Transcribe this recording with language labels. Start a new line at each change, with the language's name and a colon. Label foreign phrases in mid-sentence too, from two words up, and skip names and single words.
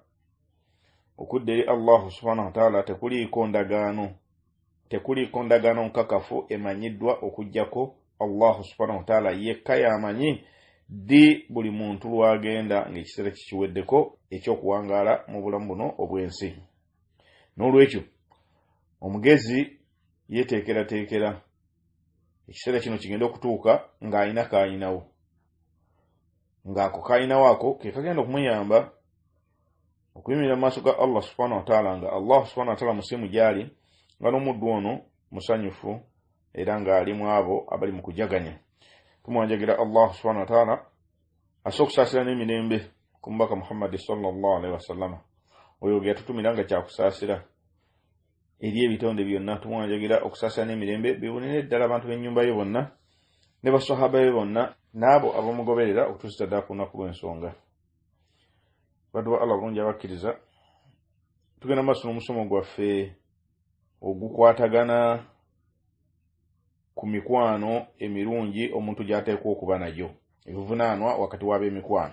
Ganda: Okudda eri
Arabic: الله سبحانه وتعالى
Ganda: tekuliiko ndagaano nkakafu emanyiddwa okujjako
Arabic: الله سبحانه وتعالى
Ganda: yekka yamanyi di buli muntu lwagenda ng'ekiseera kikiweddeko ekyokuwangaala mu bulamu buno obw'ensi. N'olwekyo omugezi yeteekerateekera ekiseera kino kigenda okutuuka ng'alina kaayinawo, ng'ako kaayinawo ako ke kagenda okumuyamba okuyimirira mu maaso ga
Arabic: الله سبحانه وتعالى
Ganda: nga
Arabic: الله سبحانه وتعالى
Ganda: musiimu gy'ali nga n'omuddu ono musanyufu era ng'alimu abo abali mu kujaganya. Tumwanjagira
Arabic: الله سبحانه وتعالى
Ganda: asokusaasira n'emirembe ku mubaka Muhammad
Arabic: صلى الله عليه وسلم
Ganda: oyo gye yatutumira nga kyakusaasira eri ebitonde byonna. Tumwanjagira okusaasira n'emirembe bibonere ddala abantu b'ennyumba ye bonna ne basahaba be bonna n'abo abamugoberera okutuusa ddala ku lunaku lw'ensonga. Baduwa Allah bulungi abakkiriza tugenda maaso n'omusomo gwaffe ogukwatagana ku mikwano emirungi omuntu gy'ateekwa okuba nagyo, ebivunaanwa wakati w'ab'emikwano.